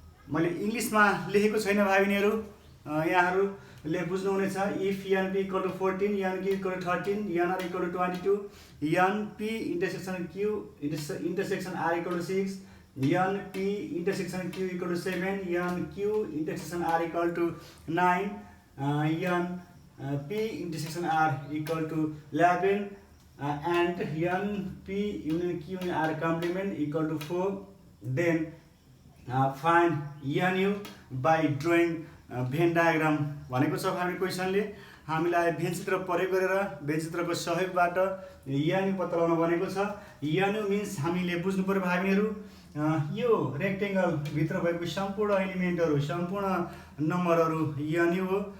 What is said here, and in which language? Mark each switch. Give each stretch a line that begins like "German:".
Nepali: मैले इङ्ग्लिसमा लेखेको छैन भाइ बहिनीहरू, यहाँहरूले बुझ्नुहुनेछ।
English: If np equal to 14 nq equal to 13 nr equal to 22 np intersection q intersection r equal to 6 np intersection q equal to 7 nq intersection r equal to 9 np intersection r equal to 11 and np union q union r complement equal to 4. Then find nu by drawing
Nepali: van diagram भनेको छ हामी क्वेसनले। हामीलाई van चित्र प्रयोग गरेर van चित्रको सहयोगबाट nu पत्ता लगाउन भनेको छ। nu मिन्स हामीले बुझ्नु पर्यो भाइ बहिनीहरू, यो रेक्टेंगल भित्र भएको सम्पूर्ण एलिमेन्टहरू सम्पूर्ण नम्बरहरू nu हो।